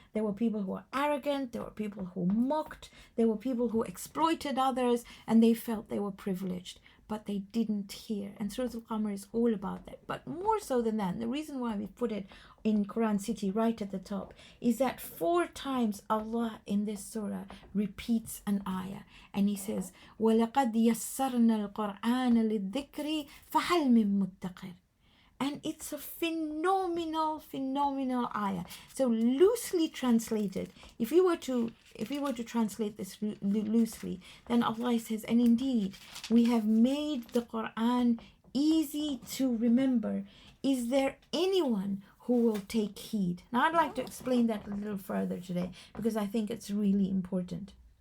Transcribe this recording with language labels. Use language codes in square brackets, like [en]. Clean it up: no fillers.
[en] There were people who were arrogant. There were people who mocked. There were people who exploited others, and they felt they were privileged. But they didn't hear. And Surah Qamar is all about that. But more so than that, the reason why we put it in Quran City right at the top is that 4 times Allah in this surah repeats an ayah. [ar] And He says, وَلَقَدْ يَسَّرْنَا الْقُرْآنَ لِلذِّكْرِ فَهَلْ مِن مُدَّكِرٍ. [en] And it's a phenomenal ayah. So loosely translated, if we were to translate this loosely, then Allah says, and indeed we have made the Quran easy to remember. Is there anyone who will take heed? Now I'd like to explain that a little further today because I think it's really important.